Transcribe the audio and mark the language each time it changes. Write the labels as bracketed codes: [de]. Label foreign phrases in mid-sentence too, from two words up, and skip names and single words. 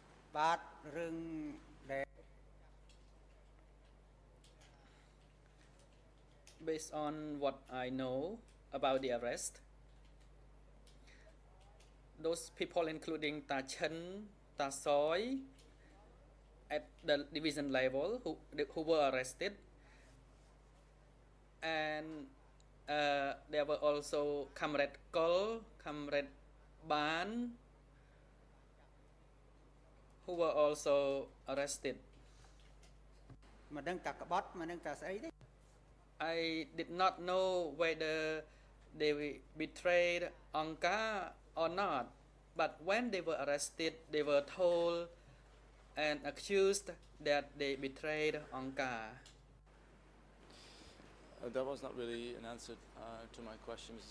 [km] បាទរឿងដែល [en] Based on what I know about the arrest, those people including Ta Chen, Ta Soy at the division level who were arrested, and there were also Comrade Kol, Comrade Ban, who were also arrested. [km] មិនដឹងតាក្បត់មិនដឹងតាស្អីទេ [en] I did not know whether they betrayed Angka or not, but when they were arrested, they were told and accused that they betrayed Angka. That was not really an answer to my question, Mr.